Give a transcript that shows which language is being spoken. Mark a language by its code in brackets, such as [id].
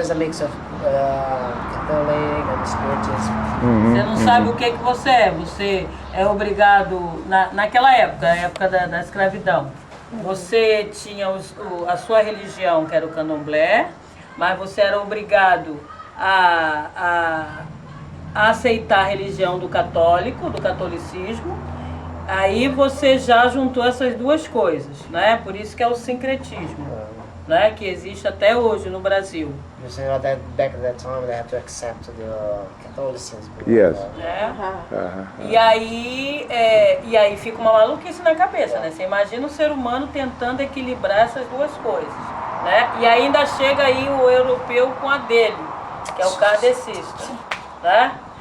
[en] is a mix of Catholic and Spiritism. [pt] Você não sabe o que você é. Você é obrigado, naquela época, a época da escravidão, você tinha a sua religião, que era o candomblé, mas você era obrigado a aceitar a religião do católico, do catolicismo. Aí você já juntou essas duas coisas, né? Por isso que é o sincretismo, né? Que existe até hoje no Brasil. [en] You say that back at that time they had to accept the Catholicism. Yes. [pt] Né? E aí fica uma maluquice na cabeça, né? Você imagina o ser humano tentando equilibrar essas duas coisas, né? E ainda chega aí o europeu com a dele, que é o kardecista, né?